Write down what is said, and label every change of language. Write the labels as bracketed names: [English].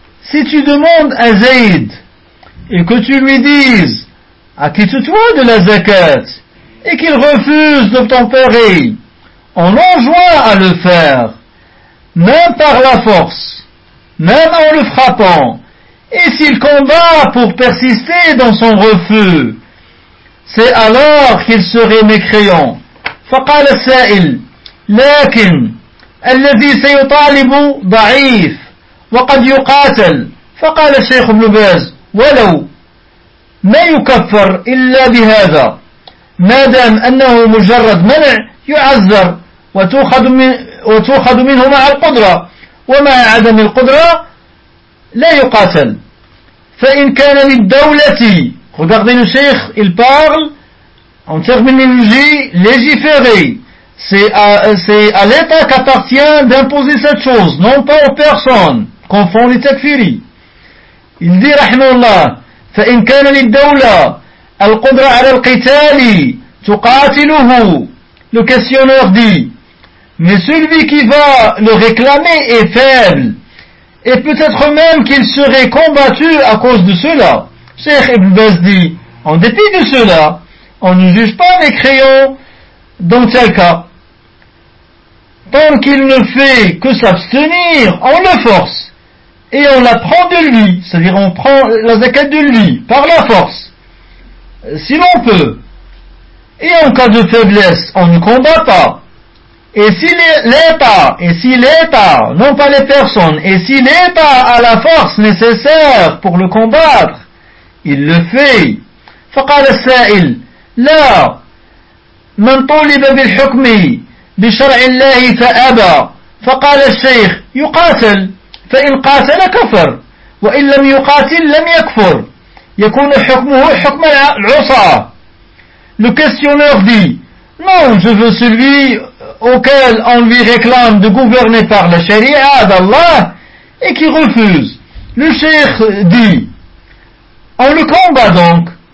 [French] si tu demandes à Zayd et que tu lui dises, acquitte-toi de la zakat, et qu'il refuse d'obtempérer, on l'enjoint à le faire, même par la force, même en le frappant, et s'il combat pour persister dans son refus, c'est alors qu'il serait mécréant. [Arabic] فقال السائل لكن الذي سيطالب ضعيف وقد يقاتل. فقال الشيخ ابن باز ولو ما يكفر إلا بهذا، ما دام أنه مجرد منع يعذر وتوخذ منه مع القدرة، ومع عدم القدرة لا يقاتل. فإن كان للدولة، [French] regardez le cheikh, il parle en termes de légiférer. c'est à l'État qu'appartient d'imposer cette chose, non pas aux personnes, qu'on font les takfiri. Il dit, rahimallah, [Arabic] فإن كان للدولة القدرة على القتال تقاتله. [French] Le questionneur dit, mais celui qui va le réclamer est faible, et peut-être même qu'il serait combattu à cause de cela. Cheikh Ibn Baz dit, en dépit de cela, on ne juge pas les crayons dans tel cas. Tant qu'il ne fait que s'abstenir, on le force. Et on la prend de lui, c'est-à-dire on prend la zakat de lui, par la force, si l'on peut. Et en cas de faiblesse, on ne combat pas. Et si l'État, non pas les personnes, et si l'État a la force nécessaire pour le combattre, il le fait. [Arabic] فقال السائل لا من طلب بالحكم بشرع الله فأبى فقال الشيخ يقاتل فإن قاتل كفر وإن لم يقاتل لم يكفر يكون حكمه حكم العصا. [French] Le questionneur dit, non, je veux celui auquel on lui réclame de gouverner par la charia d'Allah et qui refuse. Le cheikh dit, on le combat donc.